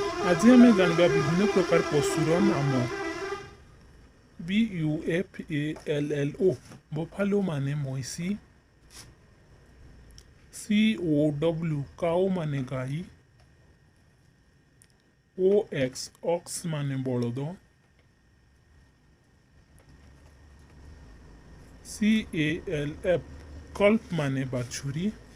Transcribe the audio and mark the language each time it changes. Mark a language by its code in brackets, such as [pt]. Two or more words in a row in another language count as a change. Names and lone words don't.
[bn] আজ আম জানবা বিভিন্ন প্রকার পশুর নাম। BUFALLO बफालो মানে মহিষী। COW काऊ মানে গাই। OX মানে বলদ। CALF कल्प মানে বাছুরী।